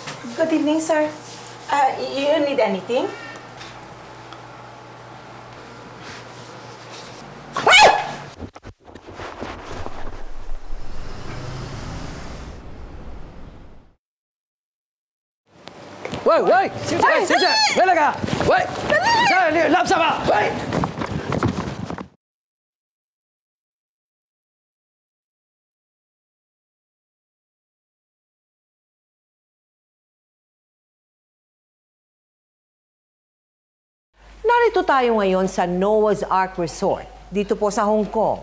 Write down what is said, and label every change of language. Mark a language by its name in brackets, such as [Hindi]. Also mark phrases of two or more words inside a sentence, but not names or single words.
[English] Good evening, sir. You need anything? [Cantonese] 喂喂，小姐，小姐，咩嚟㗎？喂，真係你垃圾啊！喂！ [Filipino] Narito tayo ngayon sa Noah's Ark Resort, dito po sa Hong Kong.